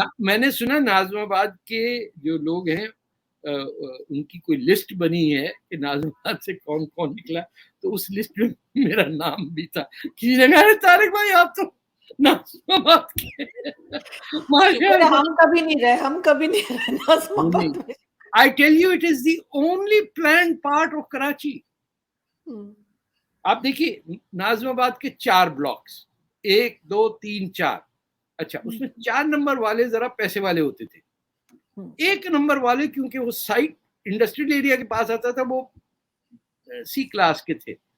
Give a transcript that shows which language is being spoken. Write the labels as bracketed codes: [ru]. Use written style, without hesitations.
[ur] میں نے سنا نازم آباد کے جو لوگ ہیں ان کی کوئی لسٹ بنی ہے کہ نازم آباد سے کون کون نکلا, تو اس لسٹ میں میرا نام بھی تھا. کسی نے کہا طارق بھائی آپ تو نازم آباد کے, ہم کبھی نہیں رہے, ہم کبھی نہیں رہے نازم آباد میں. [en] I tell you it is the only planned part of Karachi. [ur] آپ دیکھیے نازم آباد کے 4 بلاکس, 1 2 3 4, اچھا اس میں 4 نمبر والے ذرا پیسے والے ہوتے تھے. 1 نمبر والے کیونکہ وہ سائٹ انڈسٹریل ایریا کے پاس آتا تھا, وہ سی کلاس کے تھے.